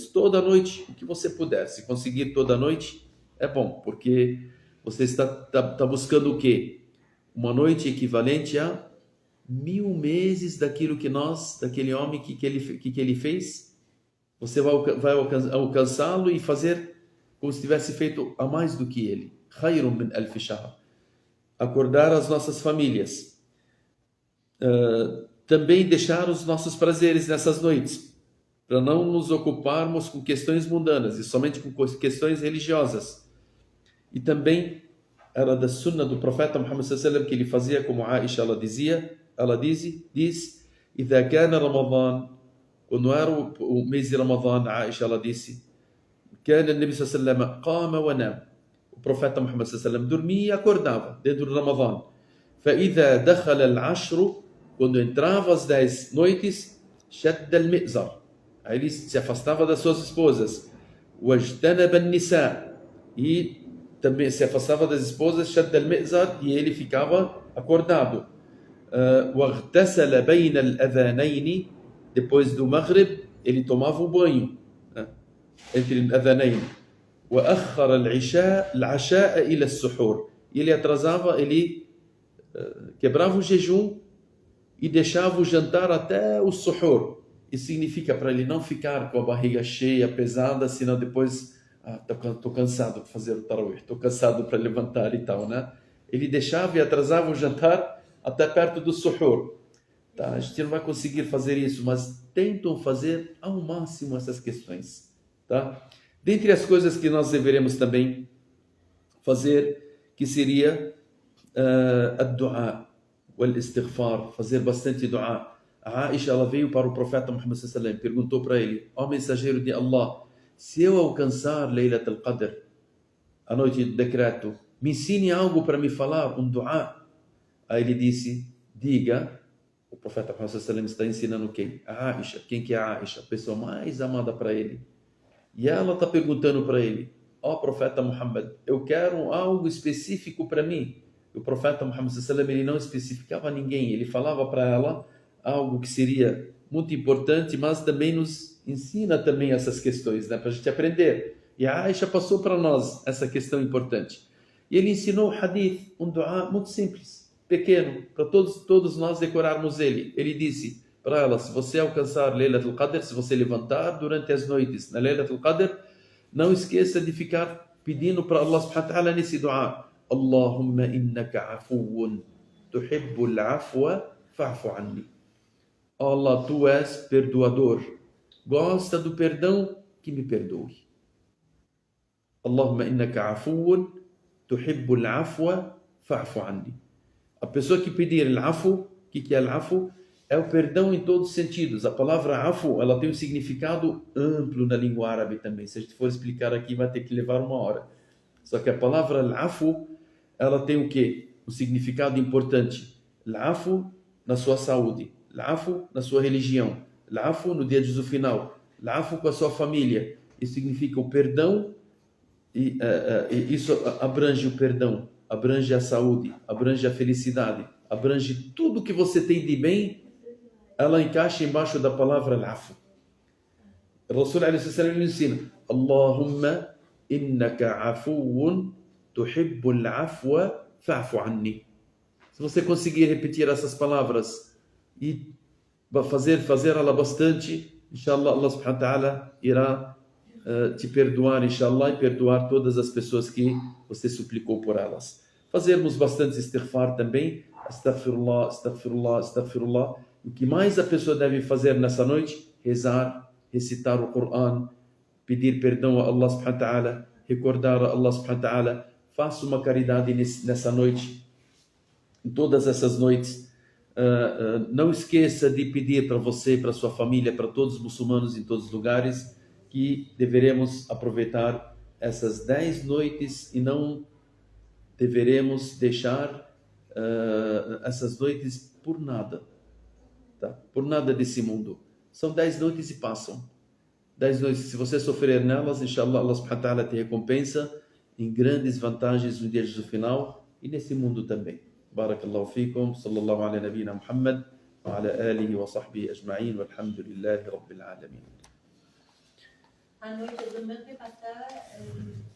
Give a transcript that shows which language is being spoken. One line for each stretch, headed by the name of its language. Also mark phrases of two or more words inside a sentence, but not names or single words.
Portuguese: Toda noite, o que você puder. Se conseguir toda noite, é bom, porque você está buscando o quê? Uma noite equivalente a 1000 meses daquilo daquele homem que ele fez. Você vai alcançá-lo e fazer como se tivesse feito a mais do que ele.
Arabic: خير من ألف شهر.
Portuguese: Acordar as nossas famílias. Também deixar os nossos prazeres nessas noites, para não nos ocuparmos com questões mundanas e somente com questões religiosas. E também era da sunna do profeta Muhammad
Arabic: صلى الله عليه وسلم
Portuguese: que ele fazia como Aisha ela diz,
Arabic: إذا كان رمضان,
Portuguese: quando era o mês de Ramadã, Aisha ela disse,
Arabic: كان النبي صلى الله عليه وسلم قام ونام,
Portuguese: o profeta Muhammad
Arabic: صلى الله عليه وسلم
Portuguese: dormia e acordava dentro do Ramadã.
Arabic: فإذا دخل العشر,
Portuguese: quando entrava as 10 noites,
Arabic: شد المئزر,
Portuguese: aí ele se afastava das suas esposas,
Arabic: واجتنب النساء,
Portuguese: e também se afastava das esposas,
Arabic: شد المئزر,
Portuguese: e ele ficava acordado.
Arabic: واغتسل بين الأذانين,
Portuguese: depois do Maghrib ele tomava o banho, entre الأذانين.
Arabic: وأخر العشاء إلى السحور,
Portuguese: ele atrasava, ele quebrava o jejum e deixava o jantar até o suhur. Isso significa para ele não ficar com a barriga cheia, pesada, senão depois estou cansado para fazer o tarawih, estou cansado para levantar e tal, né? Ele deixava e atrasava o jantar até perto do suhur. Tá? A gente não vai conseguir fazer isso, mas tentam fazer ao máximo essas questões. Tá? Dentre as coisas que nós deveremos também fazer, que seria
Arabic: الدعاء، والاستغفار,
Portuguese: fazer bastante du'a. A Aisha, ela veio para o profeta Muhammad
Arabic: صلى الله عليه وسلم,
Portuguese: perguntou para ele, ó mensageiro de Allah, se eu alcançar Laylat al-Qadr, a noite do decreto, me ensine algo para me falar, um du'a. Aí ele disse, diga, o profeta Muhammad
Arabic: صلى الله عليه وسلم
Portuguese: está ensinando quem? A Aisha. Quem que é a Aisha? A pessoa mais amada para ele. E ela está perguntando para ele, ó profeta Muhammad, eu quero algo específico para mim. O profeta Muhammad
Arabic: صلى الله عليه وسلم,
Portuguese: ele não especificava ninguém, ele falava para ela algo que seria muito importante, mas também nos ensina também essas questões, né, para a gente aprender. E a Aisha passou para nós essa questão importante. E ele ensinou o hadith, um dua muito simples, pequeno, para todos nós decorarmos ele. Ele disse para ela, se você alcançar Laylat al-Qadr, se você levantar durante as noites na Laylat al-Qadr, não esqueça de ficar pedindo para Allah
Arabic: سبحانه وتعالى
Portuguese: nesse dua,
Arabic: اللهم إنك عفو تحب العفو فاعف عني.
Portuguese: Allah, tu és perdoador, gosta do perdão, que me perdoe.
Arabic: اللهم إنك عفو تحب العفو فاعف عني.
Portuguese: A pessoa que pedir al-afu, o que é al-afu? É o perdão em todos os sentidos. A palavra afu, ela tem um significado amplo na língua árabe também. Se a gente for explicar aqui, vai ter que levar 1 hora. Só que a palavra al-afu, ela tem o quê? Um significado importante. Al-afu na sua saúde, al-afu na sua religião, al-afu no dia de juízo final, al-afu com a sua família. Isso significa o perdão, e isso abrange o perdão, abrange a saúde, abrange a felicidade, abrange tudo que você tem de bem, ela encaixa embaixo da palavra al-afu. O Rasul alaihi ensina,
Arabic: اللهم إنك عفو تحب العفو فاعف عني.
Portuguese: Se você conseguir repetir essas palavras e fazer ela bastante, inshallah, Allah
Arabic: سبحانه وتعالى
Portuguese: irá te perdoar, inshallah, e perdoar todas as pessoas que você suplicou por elas. Fazermos bastante istighfar também,
Arabic: أستغفر الله، أستغفر الله، أستغفر الله.
Portuguese: O que mais a pessoa deve fazer nessa noite? Rezar, recitar o Coran, pedir perdão a Allah
Arabic: سبحانه وتعالى,
Portuguese: recordar a Allah
Arabic: سبحانه وتعالى.
Portuguese: Faça uma caridade nessa noite, em todas essas noites. Não esqueça de pedir para você, para sua família, para todos os muçulmanos em todos os lugares, que deveremos aproveitar essas 10 noites e não deveremos deixar essas noites por nada, tá? Por nada desse mundo. São 10 noites e passam. 10 noites, se você sofrer nelas, inshallah, Allah
Arabic: سبحانه وتعالى
Portuguese: te recompensa em grandes vantagens no dia do final e nesse mundo também.
Arabic: بارك الله فيكم، صلى الله على نبينا محمد، وعلى آله وصحبه أجمعين، والحمد لله رب العالمين.
Portuguese: A noite do mês passada,